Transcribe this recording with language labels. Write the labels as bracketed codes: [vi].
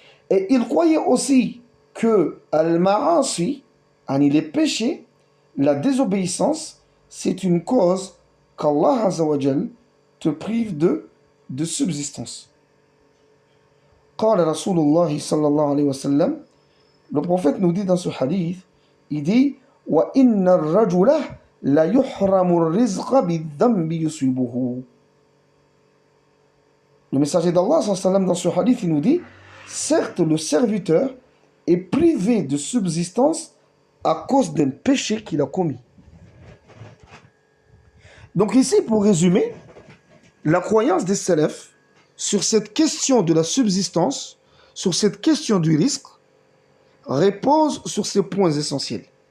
[fr] Et ils croyaient aussi que al-ma'asi, les péchés, la désobéissance, c'est une cause qu'Allah Azza wa Jal te prive de subsistance. [ar] قال رسول الله صلى الله عليه وسلم, [fr] le prophète nous dit dans ce hadith, il dit [ar] وَإِنَّ الرَّجُلَ لَا يُحْرَمُ الرِّزْقَ بِالذَّنْبِ يُصِيبُهُ. [fr] Le messager d'Allah dans ce hadith il nous dit, certes le serviteur est privé de subsistance à cause d'un péché qu'il a commis. Donc ici, pour résumer, la croyance des salafs sur cette question de la subsistance, sur cette question du risque, repose sur ces points essentiels.